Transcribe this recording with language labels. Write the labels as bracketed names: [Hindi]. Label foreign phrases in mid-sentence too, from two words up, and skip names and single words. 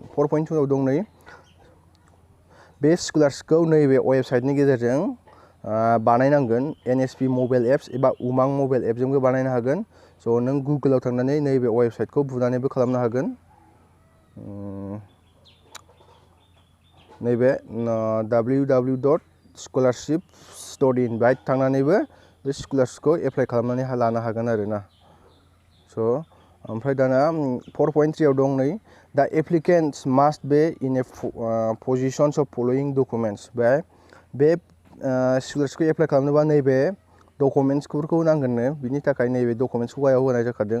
[Bodo] 4.2 आव दं नै बे स्कलारशिपखौ नैबे वेबसाइटनि गेजेरजों बानायनांगोन NSP मबाइल एप्स एबा उमां मबाइल एपजोंबो बानायनो हागोन। स' नों गुगोलाव थांनानै नैबे वेबसाइटखौ बुनानैबो खालामनो हागोन। नैबे www.scholarship.in बाहाय थांनानैबो बे स्कलारशिपखौ एप्लाइ खालामनानै लानो हागोन आरोना। स' ओमफ्राय दाना 4.3 आव दं नै [English] the applicants must be in a positions of following documents [Bodo] बे स्कलारशिपखौ एप्लाइ खालामनोबा नैबे डकुमेन्ट्सफोरखौ नांगोननो बिनि थाखाय नैबे डकुमेन्ट्सखौ गाहायाव होनाय जाखादों।